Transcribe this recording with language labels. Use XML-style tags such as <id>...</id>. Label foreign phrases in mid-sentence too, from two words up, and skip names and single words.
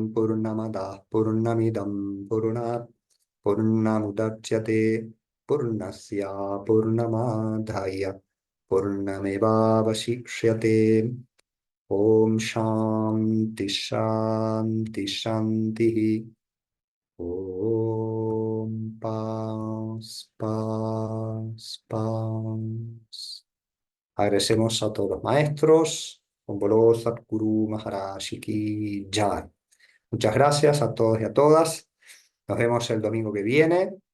<sa>पूर्णमदः पूर्णमिदं पूर्णात् पूर्णमुदच्यते पूर्णस्य पूर्णमादाय पूर्णमेवावशिष्यते ॐ शान्ति शान्ति शान्तिः ॐ</sa> <es>paz, paz, paz. Agradecemos a todos los maestros, con</es> <hi>बोलो सद्गुरु महाराज की जय.</hi> <es>Muchas gracias a todos y a todas. Nos vemos el domingo que viene.</es>